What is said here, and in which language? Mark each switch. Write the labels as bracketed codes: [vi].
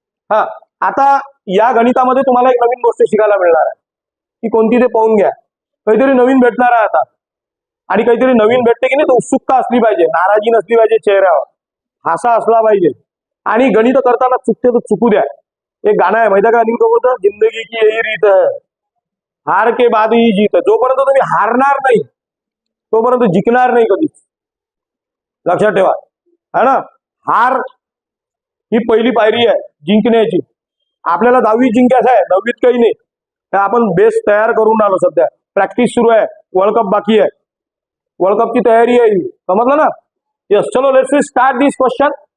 [mr] हा, आता या गणितामध्ये तुम्हाला एक नवीन गोष्ट शिकायला मिळणार आहे. की कोणती ते पाहून घ्या. काहीतरी नवीन भेटणार आहे आता. आणि काहीतरी नवीन भेटते की नाही, तर उत्सुकता असली पाहिजे, नाराजी नसली पाहिजे चेहऱ्यावर, हासा असला पाहिजे. आणि गणित करताना चुकते तर चुकू द्या. एक गाणं आहे माहिती आहे का अनिल कपूरचं? [hi] जिंदगी की यही रीत है, हार के बाद ही जीत. [mr] जोपर्यंत तुम्ही हारणार नाही तोपर्यंत जिंकणार नाही कधीच. लक्षात ठेवा, है ना? हार ही पहिली पायरी आहे जिंकण्याची. आपल्याला 10वी जिंकायचं आहे, 9वीत काही नाही. तर आपण बेस तयार करून आलो. सध्या प्रॅक्टिस सुरू आहे, वर्ल्ड कप बाकी आहे. वर्ल्ड कपची तयारी आहे, समजलं ना? यस. चलो [en] Let's start this question.